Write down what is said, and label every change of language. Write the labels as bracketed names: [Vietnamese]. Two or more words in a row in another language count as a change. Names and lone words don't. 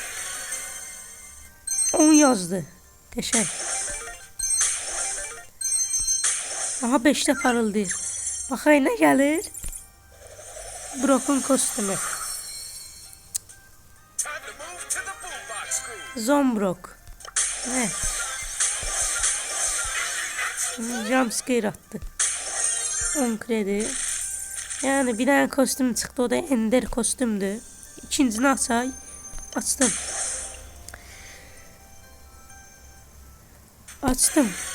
[Azerbaijani] 10 yazdı. Qəşəng. Aha, 5-də parıldayır. Baxay, nə gəlir? Brokun kostümü. Zombrok. Nə? [Turkish] Jumpscare attı. 10 kredi. Yani bir tane kostüm çıktı, o da Ender kostümdü. [Azerbaijani] İkincisini açay. [Turkish] Açtım. Açtım.